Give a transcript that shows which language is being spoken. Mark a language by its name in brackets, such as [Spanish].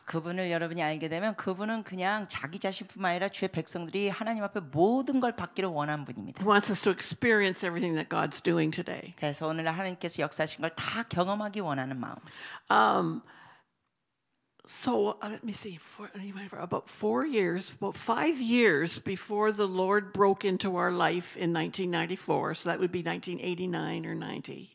[Korean] 그분을 여러분이 알게 되면 그분은 그냥 자기 자신뿐만 아니라 주의 백성들이 하나님 앞에 모든 걸 받기를 원하는 분입니다. [English] He wants us to experience everything that God's doing today. [Korean] 그래서 오늘 하나님께서 역사하신 걸 다 경험하기 원하는 마음. [English] So let me see. About 5 years before the Lord broke into our life in 1994, so that would be 1989 or 90.